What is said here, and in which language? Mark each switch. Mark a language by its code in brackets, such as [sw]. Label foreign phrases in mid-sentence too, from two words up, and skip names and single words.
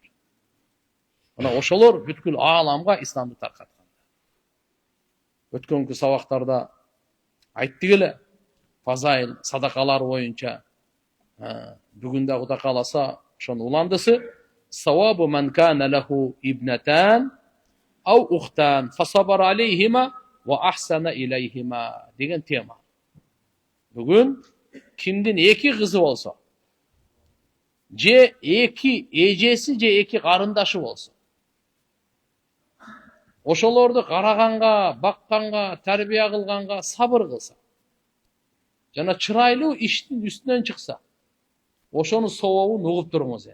[ky] Мына ошолор бүткүл ааламга исламды таркаткандар. Өткөнкү сабактарда айттык эле, фазаил, садакалар боюнча. Бүгүн да Кудай кааласа ошонун уландысы [ar] ثواب من كان له ابنتان أو أختان فصبر عليهما و أحسن إليهما [ky] деген тема. Бүгүн кимдин эки кызы болсо, же эки эжеси, же эки карындашы болсо, ошолорду караганга, бакканга, тарбия кылганга сабыр кылса, жана чырайлуу иштин үстүнөн чыкса, ошонун сообун угуп туруңуз.